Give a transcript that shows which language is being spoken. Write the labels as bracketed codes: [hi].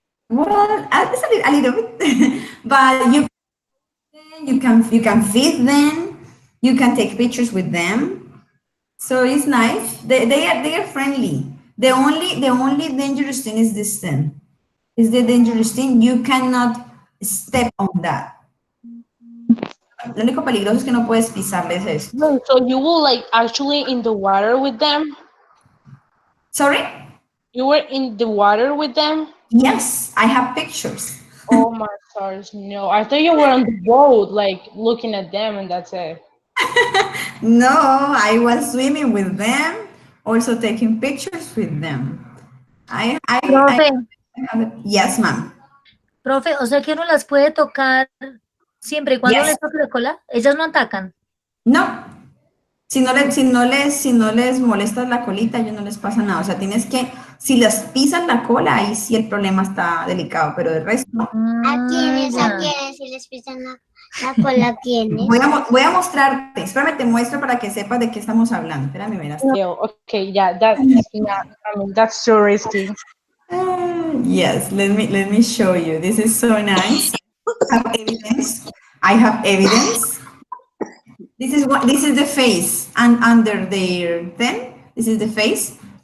[en] Well, it's a little bit, but you can feed them, you can take pictures with them, so it's nice. They are friendly. The only dangerous thing is this thing. Is the dangerous thing, you cannot step on that. [es] Lo único peligroso es que no puedes pisarles esto. [en] No, so you will like actually in the water with them? Sorry? You were in the water with them? Yes, I have pictures. Oh my stars, no. I thought you were on the boat, like looking at them and that's it. No, I was swimming with them, also taking pictures with them. [es] Profe, [en] Yes, ma'am. [es] profe, o sea que uno las puede tocar siempre y cuando [en] Yes. [es] les toque la cola, ellas no atacan. No, si no les molestas la colita, ellos no les pasa nada. O sea, tienes que, si les pisas la cola, ahí sí el problema está delicado, pero del resto no. ¿A quiénes? ya. ¿A quiénes? Si les pisan la cola, ¿a quiénes? Voy a mostrarte, espérame, te muestro para que sepas de qué estamos hablando. Espérame, verás. [en] Yo, okay, yeah, that's not, I mean, that's so risky. Yes, let me show you. This is so nice. I have evidence. I have evidence. This is the face, and under their thing, this is the face.